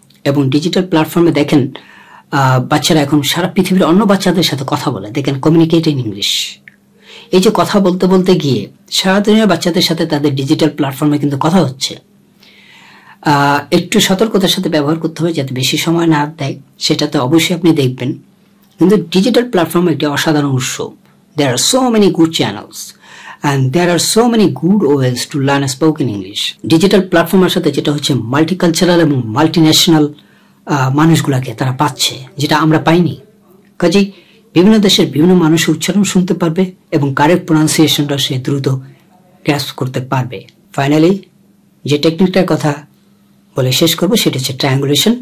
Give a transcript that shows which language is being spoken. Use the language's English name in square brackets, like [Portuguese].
[Bangla] এবং ডিজিটাল প্ল্যাটফর্মে দেখেন বাচ্চারা এখন সারা পৃথিবীর অন্য বাচ্চাদের সাথে কথা বলে, দেখেন [English] Communicate in English. [Bangla] এই যে কথা বলতে বলতে গিয়ে সারা দুনিয়ার বাচ্চাদের সাথে তাদের ডিজিটাল প্ল্যাটফর্মে কিন্তু কথা হচ্ছে। একটু সতর্কতার সাথে ব্যবহার করতে হবে যাতে বেশি সময় না দেয়, সেটা তো অবশ্যই আপনি দেখবেন। কিন্তু ডিজিটাল প্ল্যাটফর্ম একটি অসাধারণ উৎস। [English] There are so many good channels and there are so many good ways to learn spoken English. [Bangla] Digital প্ল্যাটফর্মের সাথে যেটা হচ্ছে মাল্টিকালচারাল এবং মাল্টিন্যাশনাল মানুষগুলাকে তারা পাচ্ছে, যেটা আমরা পাইনি। কাজেই বিভিন্ন দেশের বিভিন্ন মানুষের উচ্চারণ শুনতে পারবে এবং কারেক্ট প্রোনাউন্সিয়েশনটা সে দ্রুত ক্যাচ করতে পারবে। ফাইনালি যে টেকনিকটার কথা বলে শেষ করবো সেটা হচ্ছে ট্রায়াঙ্গুলেশন।